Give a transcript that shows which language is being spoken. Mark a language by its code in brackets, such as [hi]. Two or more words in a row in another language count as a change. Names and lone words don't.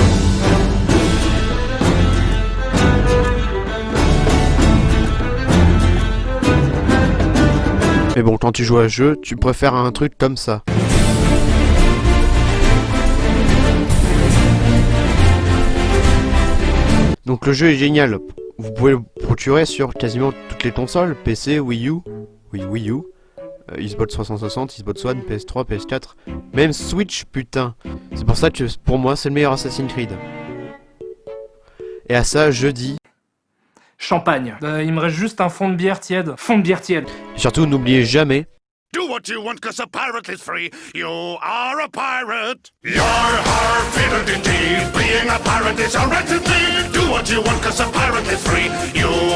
[fr] Mais bon, quand tu joues à ce jeu, tu préfères un truc comme ça. Donc le jeu est génial. Vous pouvez le procurer sur quasiment toutes les consoles, PC, Wii U, Wii U, Xbox 360, Xbox One, PS3, PS4, même Switch, putain. C'est pour ça que pour moi c'est le meilleur Assassin's Creed. Et à ça je dis... Champagne. Il me reste juste un fond de bière tiède. Fond de bière tiède. Et surtout n'oubliez jamais... [en] Do what you want, cause a pirate is free. You are a pirate. You're hard-fitted indeed. Being a pirate is a right indeed. Do what you want, cause a pirate is free. You